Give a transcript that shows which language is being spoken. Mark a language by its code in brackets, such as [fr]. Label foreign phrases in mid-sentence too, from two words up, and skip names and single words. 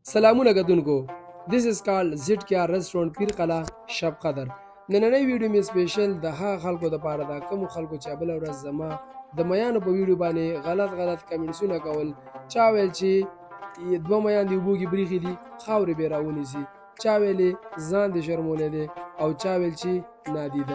[ps] سلامونه کتونکو [en] This is called ZKR Restaurant پیر قلعه شب قدر. [ps] نننۍ ویډیو مې سپیشل د هغه خلکو دپاره ده کومو خلکو چې بله ورځ زما د میانو په ویډیو باندې غلط کمنټسونه کول. چا ویل چې دوه میان دې اوبو کې بریښي دي خاورې به یې راونیسي، چا ویلې ځان دې شرمولی دی او چا ویل چې نادیدی.